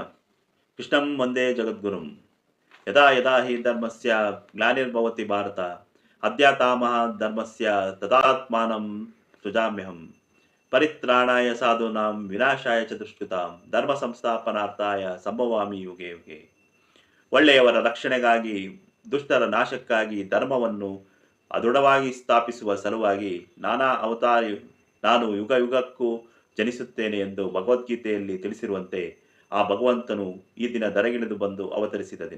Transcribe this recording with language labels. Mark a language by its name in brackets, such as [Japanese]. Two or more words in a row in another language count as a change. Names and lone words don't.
[Sanskrit] कृष्णं वन्दे जगद्गुरुं। यदा यदा हि धर्मस्य ग्लानिर्भवति भारत अद्यातामः धर्मस्य तदात्मानं सृजाम्यहं। परित्राणाय साधूनां विनाशाय च दुष्कृतां ಧರ್ಮ ಸಂಸ್ಥಾಪನಾರ್ಥಾಯ ಸಂಭವಾಮಿ ಯುಗೆ ಯುಗೆ. [Kannada] ಒಳ್ಳೆಯವರ ರಕ್ಷಣೆಗಾಗಿ ದುಷ್ಟರ ನಾಶಕ್ಕಾಗಿ ಧರ್ಮವನ್ನು ಅದೃಢವಾಗಿ ಸ್ಥಾಪಿಸುವ ಸಲುವಾಗಿ ನಾನು ಯುಗ ಯುಗಕ್ಕೂ ಜನಿಸುತ್ತೇನೆ ಎಂದು ಭಗವದ್ಗೀತೆಯಲ್ಲಿ ತಿಳಿಸಿರುವಂತೆ ಆ ಭಗವಂತನು ಈ ದಿನ ಧರೆಗಿಳಿದು ಬಂದು ಅವತರಿಸಿದ ದಿನ.